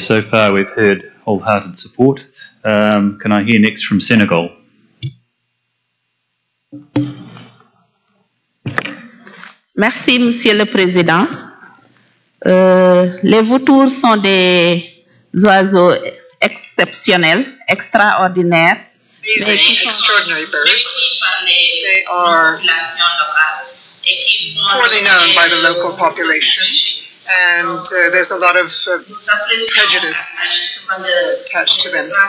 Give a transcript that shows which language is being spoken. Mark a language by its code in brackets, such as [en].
[en] So far we've heard wholehearted support. Can I hear next from Senegal? [fr] Merci, Monsieur le Président. Les vautours sont des oiseaux exceptionnels, extraordinaires. [en] These are extraordinary birds. They are poorly known by the local population, and there's a lot of prejudice attached to them.